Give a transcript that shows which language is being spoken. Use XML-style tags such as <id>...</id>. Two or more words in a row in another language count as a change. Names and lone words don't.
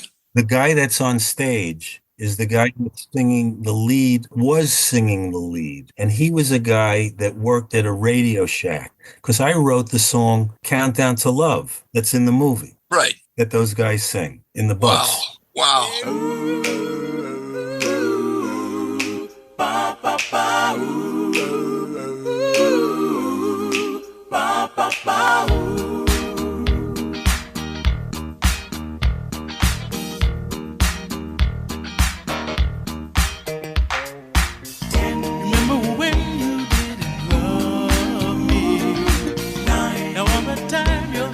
<en>The guy that's on stage is the guy that's singing the lead, was singing the lead. And he was a guy that worked at a Radio Shack, because I wrote the song Countdown to Love that's in the movie. Right. That those guys sing in the bus. Wow. Ba, ba, ba, ooh, ooh, ba, ba, ba, ooh. Remember when you didn't love me? Now all the time you're...</en>